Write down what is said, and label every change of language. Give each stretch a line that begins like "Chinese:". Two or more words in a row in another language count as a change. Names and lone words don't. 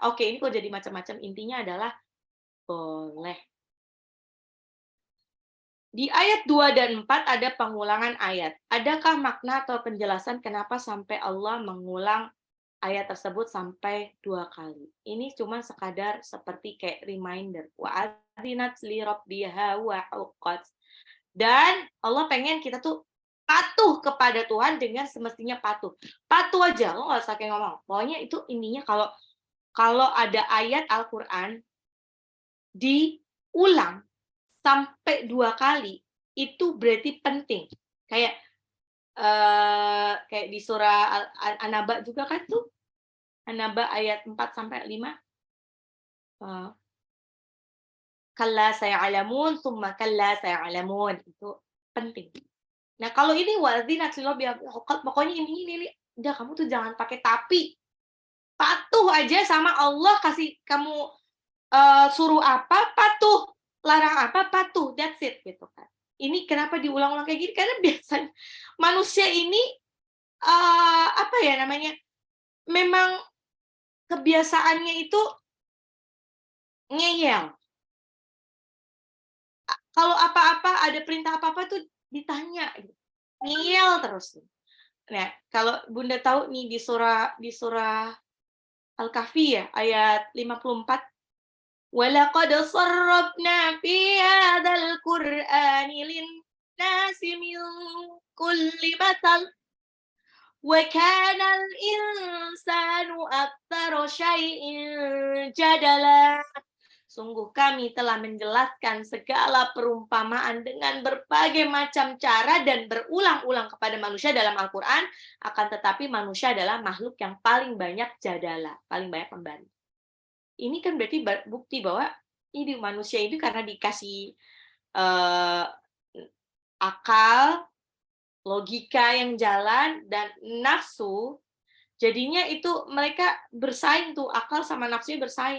Indonesian: Oke, ini kok jadi macam-macam, intinya adalah boleh. Di ayat 2 dan 4 ada pengulangan ayat. Adakah makna atau penjelasan kenapa sampai Allah mengulang ayat tersebut sampai 2 kali. Ini cuma sekadar seperti kayak reminder.
Arabic: وَأَذِنَتْ لِرَبِّهَا وَحُقَّتْ.
Indonesian: Dan Allah pengen kita tuh patuh kepada Tuhan dengan semestinya patuh. Patuh aja, lo nggak usah kayak ngomong. Pokoknya itu intinya kalau kalau ada ayat Al-Quran diulang sampai 2 kali, itu berarti penting. Kayak kayak di surah An-Naba juga kan tuh, An-Naba ayat 4 sampai 5.
Arabic: كَلَّا سَيَعْلَمُونَ ثُمَّ كَلَّا سَيَعْلَمُونَ.
Indonesian: Itu penting. Nah, kalau ini
Arabic: وَأَذِنَتْ لِرَبِّهَا حُقَّتْ,
Indonesian: pokoknya ini, udah kamu tuh jangan pakai tapi. Patuh aja sama Allah, kasih kamu suruh apa, patuh. Larang apa, patuh.
English: That's it,
Indonesian: gitu kan. Ini kenapa diulang-ulang kayak gini? Karena biasanya manusia ini, apa ya namanya, memang kebiasaannya itu ngeyel. Kalau apa-apa, ada perintah apa-apa tuh ditanya, gitu. Ngeyel terus. Nah, kalau Bunda tahu nih di surah Al-Kahfi ya, ayat 54,
Arabic: وَلَقَدْ صَرَّفْنَا فِي هَذَا الْقُرْآنِ لِلنَّاسِ مِنْ كُلِّ مَثَلٍ وَكَانَ الْإِنْسَانُ أَكْثَرَ شَيْءٍ جَدَلًا.
Indonesian: Sungguh kami telah menjelaskan segala perumpamaan dengan berbagai macam cara dan berulang-ulang kepada manusia dalam Al-Quran, akan tetapi manusia adalah makhluk yang paling banyak jadala, paling banyak membantah. Ini kan berarti bukti bahwa ini manusia itu karena dikasih akal, logika yang jalan, dan nafsu, jadinya itu mereka bersaing tuh, akal sama nafsunya bersaing.